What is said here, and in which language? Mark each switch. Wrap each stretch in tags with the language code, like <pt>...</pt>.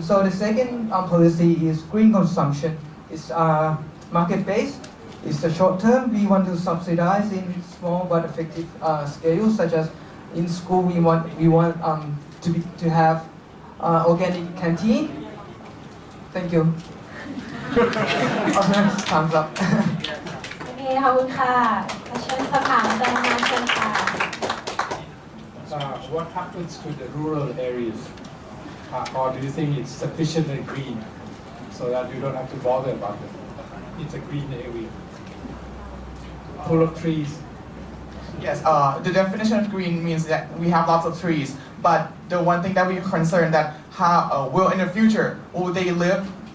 <en>So the second policy is green consumption. It's market-based. It's a short term. We want to subsidize in small but effective scales, such as in school we want to have organic canteen. Thank you. Thumbs up.</en> <th>โอเคขอบคุณค่ะเชิญสอบถามอาจารย์มาเชิญค่ะ</th> <en>What happens to the rural areas? Or do you think it's sufficiently green so that you don't have to bother about it? It's a green area, full of trees. Yes, the definition of green means that we have lots of trees, but the one thing that we're concerned that how will in the future will they live?</en>